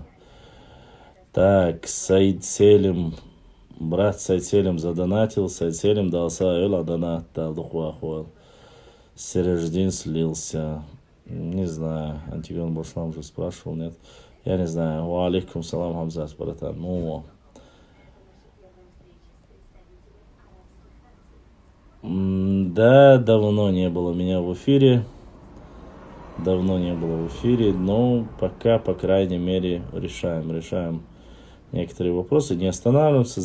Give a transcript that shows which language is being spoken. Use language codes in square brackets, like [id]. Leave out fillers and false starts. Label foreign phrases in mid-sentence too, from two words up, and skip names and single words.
[ru] Так, Саид Селим. Брат Саид Селим задонатил. Саид Селим дал Саэла донат. Сереждин слился. Не знаю. Антигон Башлам уже спрашивал, нет? Я не знаю. [ar] وعليكم السلام, [ru] Хамзат, братан. Ну, да, давно не было меня в эфире. Но пока, по крайней мере, решаем некоторые вопросы, не останавливаемся.